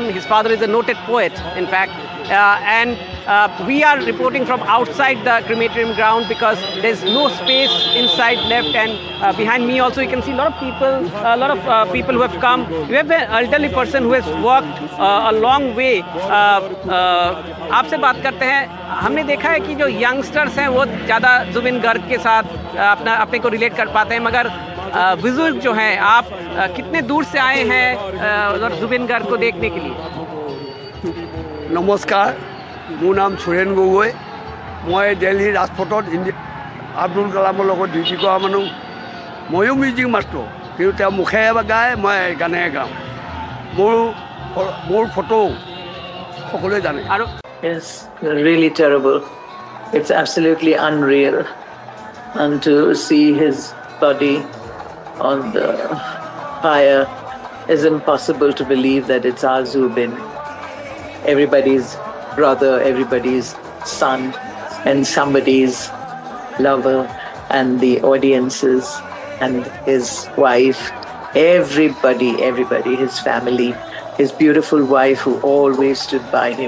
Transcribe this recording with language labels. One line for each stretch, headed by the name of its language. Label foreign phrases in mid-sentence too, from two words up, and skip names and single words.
English: His father is a noted poet, in fact. And we are reporting from outside the crematorium ground because there's no space inside left. And behind me also you can see a lot of people who have come. We have an elderly person who has walked a long way.
Hindi: आपसे बात करते हैं. हमने देखा है कि जो यंगस्टर्स हैं वो ज़्यादा जुबीन गर्ग के साथ अपने को रिलेट कर पाते हैं, मगर बुजुर्ग जो हैं, आप कितने दूर से आए हैं जुबीन गर्ग को देखने के लिए?
Assamese: নমস্কাৰ, মোৰ নাম সুৰেণ গগৈ। মই দিল্লীৰ ৰাজপথত আব্দুল কালামৰ লগত ডিউটি কৰা মানুহ। ময়ো মিউজিক মাষ্টৰ, কিন্তু তেওঁ মুখেৰে গায়, মই গানেৰে গাওঁ। মোৰ ফটো সকলোৱে জানে। আৰু
English: It's really terrible. It's absolutely unreal. And to see his body on the fire is impossible to believe that it's our Zubeen. Everybody's brother, everybody's son, and somebody's lover, and the audiences, and his wife, everybody, his family, his beautiful wife who always stood by him.